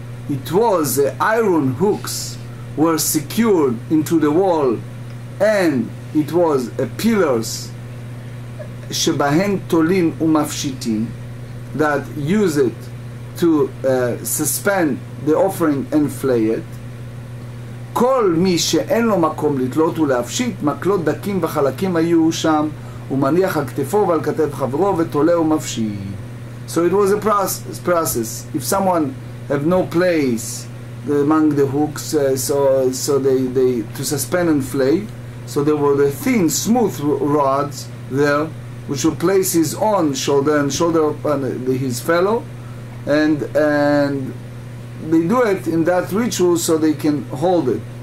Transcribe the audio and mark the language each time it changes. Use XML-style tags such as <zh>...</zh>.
<en>It was iron hooks were secured into the wall, and it was pillars</en> <he>shebahen tolin umafshitin,</he> <en>that use it to suspend the offering and flay it.</en> <he>כל מי שאין לו מקום לתלות ולהפשיט, מקלות דקים בחלקים היו שם, ומניח על כתפו ועל כתף חברו ותולה ומפשיט.</he> <en>So it was a process. If someone have no place among the hooks, so they to suspend and flay, so there were the thin, smooth rods there, which will place his own shoulder and shoulder upon his fellow, and they do it in that ritual so they can hold it.</en>